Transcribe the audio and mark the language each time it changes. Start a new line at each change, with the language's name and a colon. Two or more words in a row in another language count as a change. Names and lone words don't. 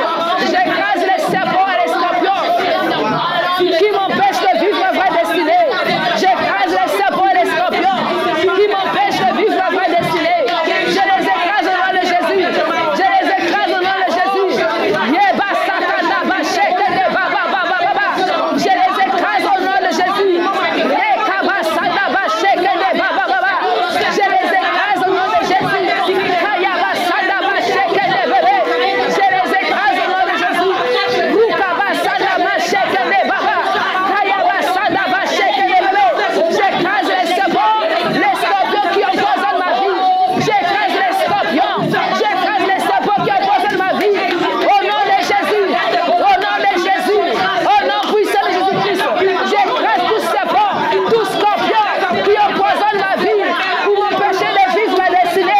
French: J'écrase les serpents et les scorpions qui m'empêchent de vivre ma vraie destinée. J'écrase les serpents et les scorpions qui m'empêchent de vivre ma vraie destinée. Je les écrase au nom de Jésus. Je les écrase au nom de Jésus. Yeba satana ba shekene ba ba ba ba ba ba. Je les écrase au nom de Jésus. Yekaba sada ba shekene ba ba ba ba. Je les écrase au nom de Jésus. Kayaba sada ba shekene bébé. Je les écrase au nom de Jésus. Rukaba sada ba shekene ba ba. Kayaba sada ba shekene bébé. J'écrase les serpents, les scorpions qui empoisonnent ma vie. J'écrase les scorpions. J'écrase les serpents qui empoisonnent ma vie. Au nom de Jésus. Au nom de Jésus. Au nom puissant de Jésus-Christ. J'écrase tout serpent, tout scorpion qui empoisonne ma vie pour m'empêcher de vivre ma destinée.